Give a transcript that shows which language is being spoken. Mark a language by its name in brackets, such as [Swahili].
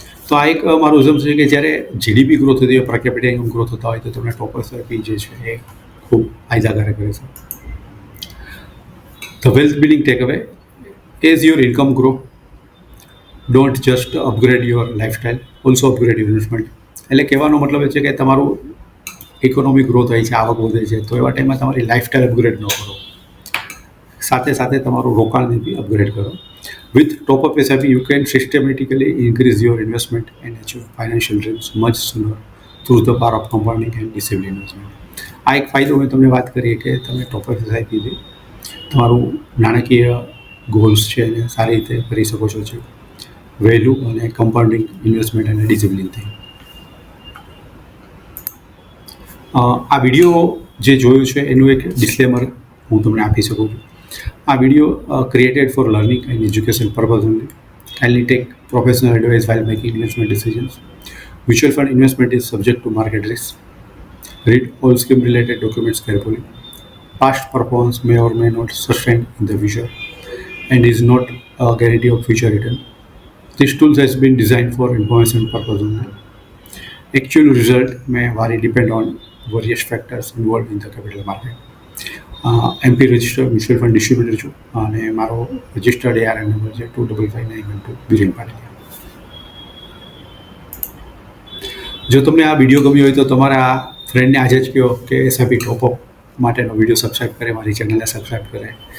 [Gujarati] તો આ એક મારું રિઝલ્ટ છે કે જ્યારે જીડીપી ગ્રોથ થતી હોય, પર કેપિટા ઇન્કમ ગ્રોથ થતા હોય, તો તમને ટોપઅપ એસઆઈપી જે છે એ ખૂબ ફાયદાકારક રહેશે. [English] The wealth building takeaway: as your income grow, don't just upgrade your lifestyle, also upgrade your investment. [Gujarati] એટલે કહેવાનો મતલબ એ છે કે તમારું ઇકોનોમી ગ્રો થાય છે, આવક વધે છે, તો એવા ટાઈમમાં તમારી લાઈફસ્ટાઈલ અપગ્રેડ ન કરો, સાથે સાથે તમારું રોકાણને બી અપગ્રેડ કરો. [English] With top up SIP you can systematically increase your investment and achieve financial dreams much sooner through the power of compounding and discipline investment. [Gujarati] આ એક ફાયદો મેં તમને વાત કરી કે તમે ટોપઅપ એસઆઈપીથી તમારું નાણાકીય ગોલ્સ છે એને સારી રીતે કરી શકો છો છે, વહેલું અને કમ્પાઉન્ડિંગ ઇન્વેસ્ટમેન્ટ અને ડિસિપ્લિનથી. આ વિડીયો જે જોયું છે એનું એક ડિસ્ક્લેમર હું તમને આપી શકું છું. આ video [English] Created for learning and education purpose only. Kindly take professional advice while making investment decisions. Mutual fund investment is subject to market risk. Read all scheme related documents carefully. Past performance may or may not sustain in the future and is not a guarantee of future return. This tool has been designed for information purpose only. Actual result may vary depend on various factors involved in the capital market. MP registered [Gujarati] mutual fund distributor છું અને મારો registered ARN number છે 255912 બિરેન પાટીલિયા. જો તમને આ video ગમ્યો હોય તો તમારા ફ્રેન્ડને આજે જ કહો કે એસઆઈપી ટોપઅપ માટેનો વિડીયો સબસ્ક્રાઈબ કરે, મારી ચેનલને સબસ્ક્રાઈબ કરે.